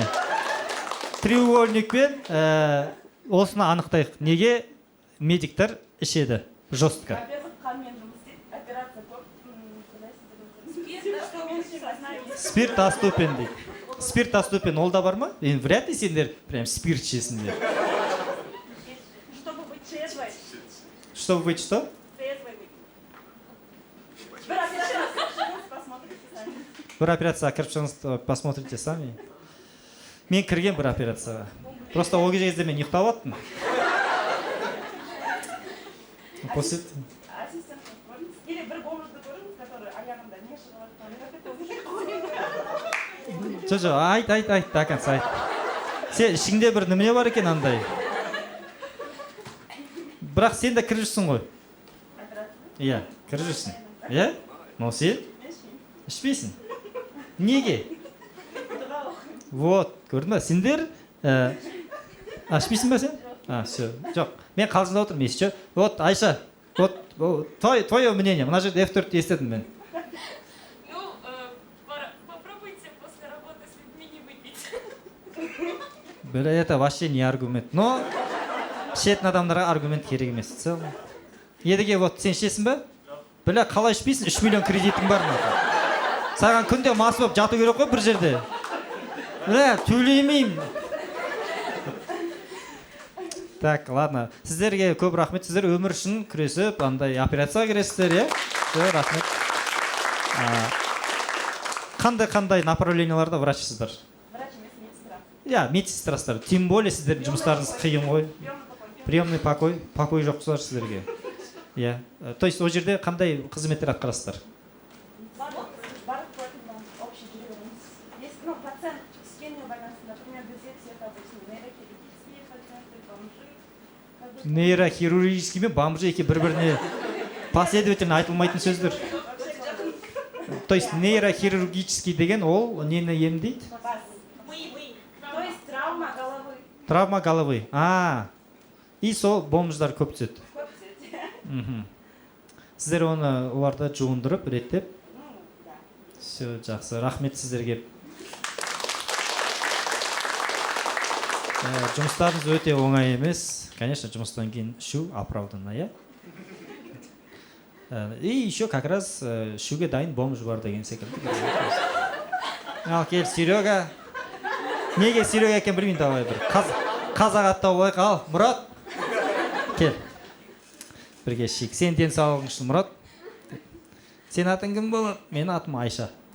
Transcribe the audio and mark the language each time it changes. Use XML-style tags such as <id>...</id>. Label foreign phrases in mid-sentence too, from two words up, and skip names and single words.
<kk>Треугольникпен осыны анықтайық. Неге медиктар ішеді? Жестко.</kk> <ru>Спирт доступен дейді. Спирт доступен,</ru> <kk>ол да бар ма?</kk> <ru>Вряд ли</ru> <kk>сендер прям спирт ішесіңдер.</kk> <ru>Чтобы быть трезвой. Чтобы быть что? Трезвой быть. Бір операция посмотрите сами.</ru> <kk>Бір операцияға кіріп шығыңыз,</kk> <ru>посмотрите сами.</ru> <kk>Мен кірген бір операцияға. Просто ол кезде мен ұйықтап аттым. Ассистент, или бір бомжды көріңіз, который аяғында не шығып Жо, айт,</kk> <ru>до конца</ru> <kk>айт. Сен ішіңде бір неме бар екен андай. Бірақ сен де кіріп жүрсің ғой. Иә, кіріп жүрсің. Иә? Но сен ішпейсің. Неге? Вот, көрдің ба? Сендер ішпейсің ба сен? Все. Жоқ, мен қалжыңдап отырмын, еші.</kk> <ru>Вот, Айша, вот, твое мнение.</ru> <kk>Мына жерде F4 естедім мен.</kk> <ru>Ну, попробуйте после работы с людьми не выпить. Бля, это вообще не аргумент.</ru> <kk>Но ішетін адамдарға аргумент керек емес. Едіге, вот, сен ішесің ба? Бля, қалай ішпейсің? 3 миллион кредитің бар ма? Саған күнде мас болып жату керек қой бір жерде.</kk> <ru>Бля, төлемеймін. Так, ладно.</ru> <kk>Сіздерге көп рахмет. Сіздер өмір үшін күресіп, андай операцияға кіресіздер, иә? Рахмет. Қандай направленияларда врачсыздар? Врач емес медсестра. Иә, медсестрасыздар.</kk> <ru>Тем более</ru> <kk>сіздердің жұмыстарыңыз қиын ғой.</kk> <ru>Приемный покой.</ru> <kk>Покой жоқ шығар сіздерге. Иә.</kk> <ru>То есть</ru> <kk>ол жерде қандай қызметтер атқарасыздар?</kk> <ru>Пациент с кенной больницей, например, здесь это обычно нейрохирургические пациенты, бомжи.</ru> <kk>Нейрохирургический мен бомжи еке бір-біріне последовательно айтылмайтын сөздер.</kk> <ru>То есть</ru> <kk>нейрохирургический деген ол нені емдейді?</kk> <ru>То есть травма головы. Травма головы.</ru> <kk>И сол бомждар көп түседі. Сіздер оны оларды жуындырып, реттеп. Все, жақсы. Рахмет сіздерге. Жұмыстарыңыз өте оңай емес. Конечно, жұмыстан кейін ішу оправданно, иә?</kk> <ru>И еще как раз</ru> <kk>ішуге дайын бомж бар деген секілді. Ал кел, Серега. Неге Серега екен білмеймін, давай бір. Қазақ аттау болайық. Ал, Мұрат. Кел. Бірге ішейік. Сен денсаулығың үшін, Мұрат. Сен атың кім болады? Менің атым Айша.</kk>